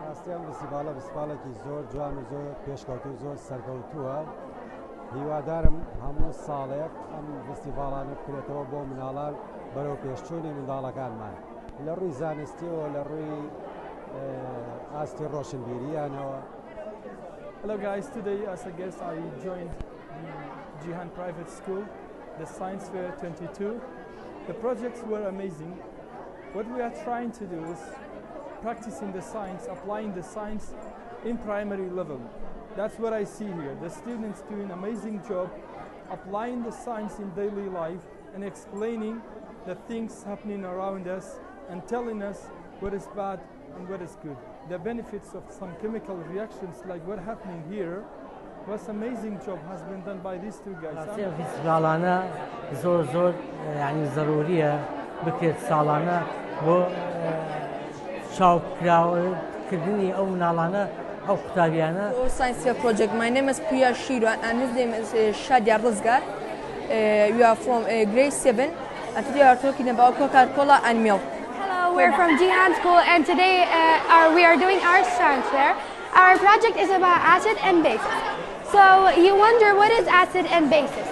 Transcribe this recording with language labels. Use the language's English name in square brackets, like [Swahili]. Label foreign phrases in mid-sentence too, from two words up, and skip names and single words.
[Central Kurdish] ڕاستی ئەم فستیڤاڵێکی زۆر جوان و زۆر پێشکەوتوو زۆر سەرکەوتووە. هیوادارم هەموو ساڵێک ئەم فستیڤاڵانە بکرێتەوە بۆ مناڵان بەرەو پێشچوونی منداڵەکانمان لە ڕووی زانستیەوە لە ڕووی ئاستی ڕۆشنبیریانەوە. [English] Hello guys, today as a guest I joined the Jihani private school, the Science Fair 22. The projects were amazing. What we are trying to do is practicing the science, applying the science in primary level. That's what I see here. The students do an amazing job applying the science in daily life and explaining the things happening around us and telling us what is bad and what is good. The benefits of some chemical reactions like what happening here was amazing job has been done by these two guys. [Central Kurdish] ساڵانە زۆر ینی ضروریە بکرێت ساڵانە بۆ چاوکراوکردنی ئەو مناڵانە ئەو قوتابیانە. [English] Science Fair project. My name is Priya Shiro and his name is Shadia Rizgar. We are from grade 7 and today we are talking about Coca-Cola and milk. Hello, we're from Jihani School and today we are doing our science fair. Our project is about acid and bases. So you wonder what is acid and bases.